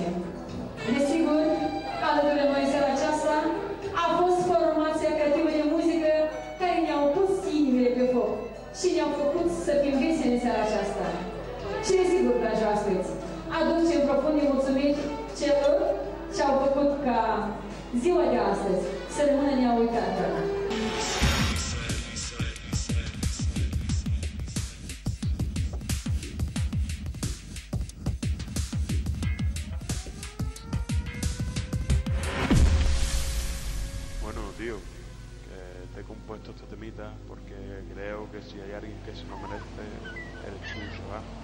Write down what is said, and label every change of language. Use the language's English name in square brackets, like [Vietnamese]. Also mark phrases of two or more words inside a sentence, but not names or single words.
[Romanian] Desigur, alături de noi în seara aceasta a fost formația creativă de muzică care ne-au pus inimile pe foc și ne-au făcut să fim veseli în seara aceasta. Și desigur, dragi oaspeți, aducem profunde mulțumiri celor ce au făcut ca ziua de astăzi să rămână neuitată. [Spanish] Tío, que te he compuesto este temita porque creo que si hay alguien que se lo merece, eres tú, ¿sabes?